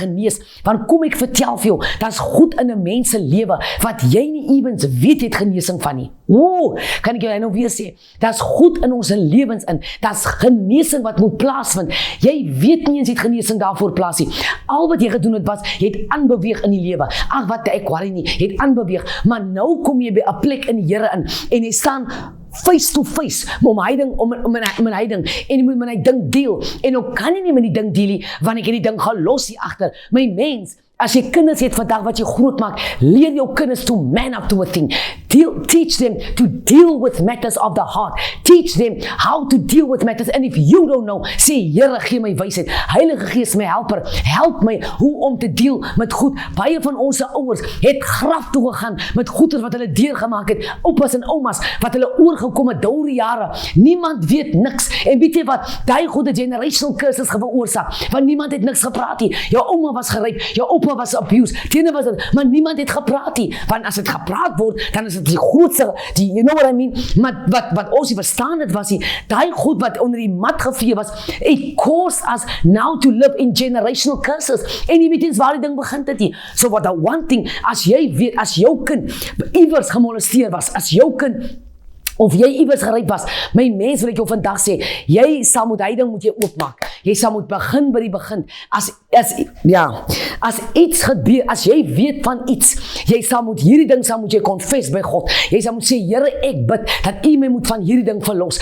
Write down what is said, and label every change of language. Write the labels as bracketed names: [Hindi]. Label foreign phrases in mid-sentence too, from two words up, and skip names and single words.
[Afrikaans] genees, want kom ek vertel vir jou, dat is goed in 'n mens se lewe, wat jy nie evens weet het genesing van nie, kan ek jou nou weer sê, dat is goed in ons lewens in, dat is genesing wat moet plaasvind, jy weet nie eens het genesing daarvoor plaas nie, al wat jy gedoen het was, jy het aanbeweeg in die lewe, ag wat ek worry nie, jy het aanbeweeg, maar nou kom jy by 'n plek in die Here in, en jy staan [English] face to face, [Afrikaans] om my ding, en jy moet met my ding deel, en nou kan jy nie met die ding deel nie, want ek het die ding gelos hier agter, my mens, as jy kinders het vandag wat jy groot maak, leer jou kinders [English] to man up to a thing, teach them to deal with matters of the heart, teach them how to deal with matters, and if you don't know, [Afrikaans] sê, Here, gee my wysheid, Heilige Gees my helper, help my, hoe om te deal met goed, baie van ons ouers het graf toe gegaan, met goeder wat hulle deurgemaak het, oupas en oumas, wat hulle oorgekom het, deur jare, niemand weet niks, en weet jy wat, die goede [English] generational curses [Afrikaans] veroorsaak, want niemand het niks gepraat nie, jou ouma was geryp, jou oupa was abused, tiene was het, maar niemand het gepraat nie, want as het gepraat word, dan is het die grootste, [English] you know what I mean, [Afrikaans] maar wat ons nie verstaan het was nie, die goed wat onder die mat gevee was, [English] it caused us now to live in generational curses, [Afrikaans] en jy weet eens waar die ding begint het nie, [English] so what the one thing, [Afrikaans] as jy weet, as jou kind iewers gemolesteer was, as jou kind of jy iewers geryp was, my mens wil ek jou vandag sê, jy sal moet hy ding moet jy oopmaak, jy sal moet begin by die begin, as iets gebeur, as jy weet van iets, jy sal moet hierdie ding sal moet jy confess by God, jy sal moet sê, Here, ek bid, dat U my moet van hierdie ding verlos,